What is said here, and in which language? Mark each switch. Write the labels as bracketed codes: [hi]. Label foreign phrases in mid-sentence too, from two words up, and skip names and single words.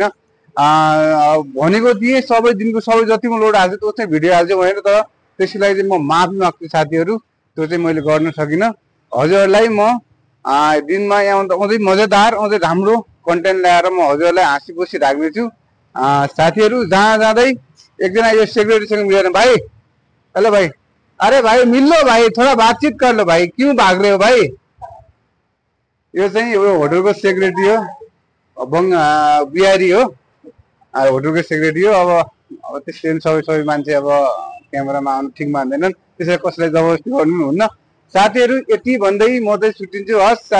[ne] भनेको थिएँ सबै दिनको सबै जति म लोड हाल्छु त्यो चाहिँ भिडियो हाल्छु भनेर, तर त्यसको लागि चाहिँ म माफी माग्छु साथीहरु। त्यो चाहिँ मैले गर्न सकिनँ। हजुरहरुलाई म दिनमा यहाँ अझै मजेदार अझै राम्रो कन्टेन्ट ल्याएर म हजुरहरुलाई हाँसी खुसी राख्नेछु साथीहरु। जहाँ जाँदै एकजना यो सेक्रेटरीसँग मिलेर, [hi] भाई हेलो भाई, अरे भाई मिल लो भाई, थोड़ा बातचीत कर लो भाई, क्यों भाग रहे हो भाई। [ne] यो चाहिँ यो होटलको सेक्रेटरी हो, बिहारी हो, होटलको सेक्रेटरी हो। अब त्यस्तै सबै मान्छे अब क्यामेरामा आउनु ठिक मान्दैनन्, त्यसैले कसैलाई जबरजस्ती गर्नु हुन्न साथीहरु। यति भन्दै म चाहिँ छुट्टिन्छु।